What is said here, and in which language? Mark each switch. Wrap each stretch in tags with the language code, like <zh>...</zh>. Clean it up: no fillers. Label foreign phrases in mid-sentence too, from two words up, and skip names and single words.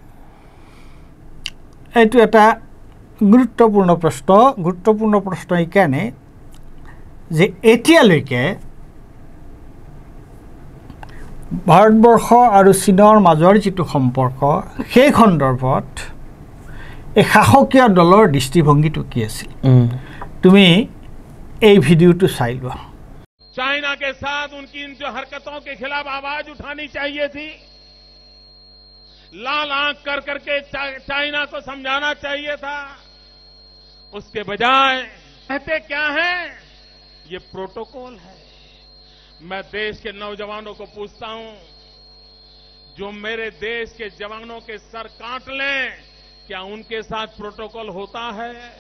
<as>এইটো এটা গুৰুত্বপূৰ্ণ প্ৰশ্ন এইকাৰণে যে এতিয়ালৈকে ভাৰতবৰ্ষ আৰু চীনৰ মাজৰ যিটো সম্পৰ্ক সেই সন্দৰ্ভত এই শাসকীয় দলৰ দৃষ্টিভংগীটো কি আছিল তুমি এই ভিডিঅ'টো চাই লোৱা</as> <hi>चाइना के साथ उनकी इन जो हरकतों के खिलाफ आवाज उठानी चाहिए थी लाल आंख कर करके चाइना को समझाना चाहिए था उसके बजाय कहते क्या है ये प्रोटोकॉल है मैं देश के नौजवानों को पूछता हूं जो मेरे देश के जवानों के सर काट लें क्या उनके साथ प्रोटोकॉल होता है</hi>